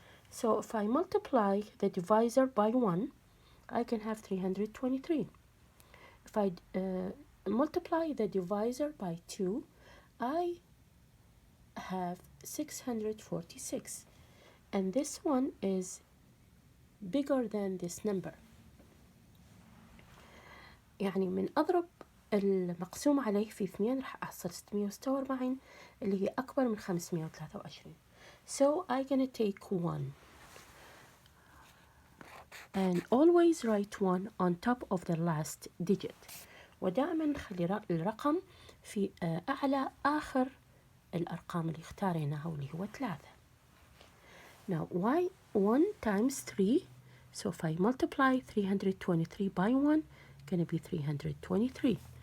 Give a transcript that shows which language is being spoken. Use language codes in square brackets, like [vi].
[en] So if I multiply the divisor by 1, I can have 323. If I multiply the divisor by 2, I have 646. And this one is bigger than this number. [ar] يعني من أضرب المقسوم عليه في 2 راح أحصل 646 اللي هي أكبر من 523. [en] So I'm gonna take 1 and always write 1 on top of the last digit. [ar] ودائما نخلي الرقم في أعلى آخر الأرقام اللي اختاريناها واللي هو 3. [en] Now why 1 times 3? So if I multiply 323 by 1, gonna be 323.